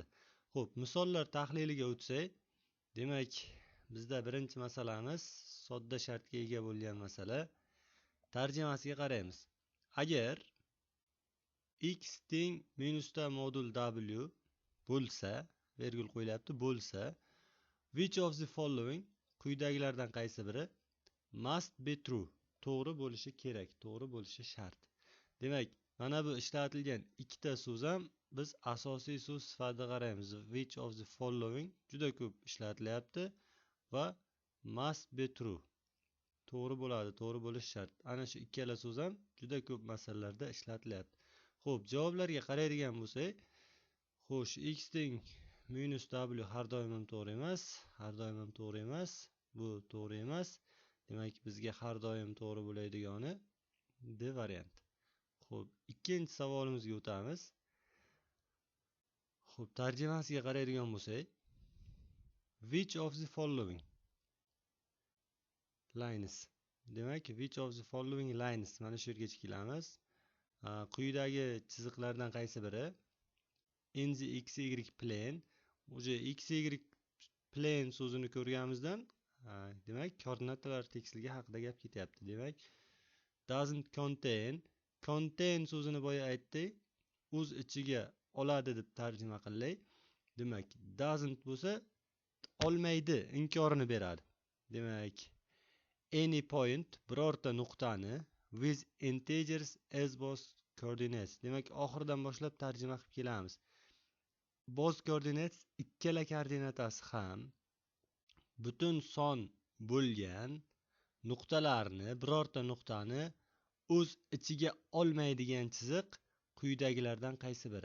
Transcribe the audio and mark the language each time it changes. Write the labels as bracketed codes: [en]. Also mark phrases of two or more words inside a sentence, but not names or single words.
[uz] Xo'p, misollar tahliliga o'tsak, demak bizda birinchi masalamiz sodda shartga ega bo'lgan masala. Tarjimasiga qaraymiz. Agar x teng minusda modul w bo'lsa, virgul qo'yilyapti, bo'lsa, [en] which of the following, [uz] quyidagilardan qaysi biri, [en] must be true, [uz] to'g'ri bo'lishi kerak, to'g'ri bo'lishi shart. Demak, mana bu ishlatilgan ikkita so'z ham biz asosiy so'z sifatida qaraymiz. [en] Which of the following [uz] juda ko'p ishlatilyapti va [en] must be true, [uz] to'g'ri bo'ladi, to'g'ri bo'lishi shart. Ana shu ikkala so'z ham juda ko'p masalalarda ishlatilyapti. Xo'p, javoblarga qaraydigan bo'lsak, xo'sh, x teng minus w har doim ham to'g'ri emas, har doim ham to'g'ri emas, bu to'g'ri emas. Demak, bizga har doim to'g'ri bo'laydigani D variant. Xo'p, ikkinchi savolimizga o'tamiz. Xo'p, tarjimasiga qaraydigan bo'lsak, [en] which of the following lines. Demak, which of the following lines, [uz] mana shu yergacha kelamiz. Quyidagi chiziqlardan qaysi biri [en] in the xy plane, [uz] o'sha [en] xy plane [uz] so'zini ko'rganimizdan, demak, koordinatalar teksligi haqida gap ketyapti. Demak, [en] doesn't contain, [uz] contain so'zini boya aytdik, o'z ichiga oladi deb tarjima qilay. Demak, doesn't bo'lsa olmaydi, inkorini beradi. Demak, [en] any point, [uz] birorta nuqtani [en] with integers as both coordinates. [uz] Demak, oxiridan boshlab tarjima qilib kelamiz. [en] Both coordinates, [uz] ikkala koordinatasi ham butun son bo'lgan nuqtalarni, birorta nuqtani o'z ichiga olmaydigan chiziq quyidagilardan qaysi biri?